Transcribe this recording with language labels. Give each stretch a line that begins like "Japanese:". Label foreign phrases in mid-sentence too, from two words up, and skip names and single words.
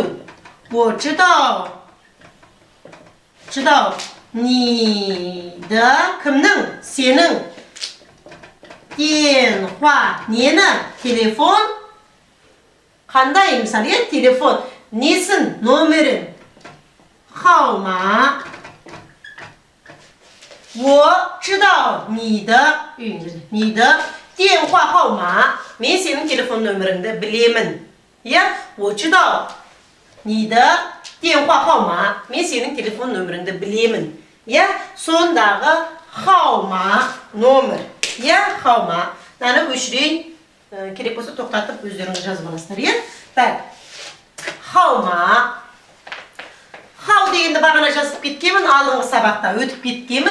Chinese: 哦，知道。知道.
Kazakh: Ниді кімнің? Сенің. Денхуа. Нені? Телефон. Қандай? Мысалы, телефон. Несін? Нөмірін.
Chinese: Хаума. 我知道你的电话号码.
Kazakh: Мен сенің телефон нөміріңді білемін.
Chinese: 我知道你的电话号码.
Kazakh: Мен сенің телефон нөміріңді білемін. Сондағы хаума нөмір. Хаума. Наны өшірейін. Керек болса тоқтатып өздеріңіз жазып аласыздар.
Chinese: Хаума.
Kazakh: Хау дегенді бағана жазып кеткемін, алдыңғы сабақта өтіп кеткемін.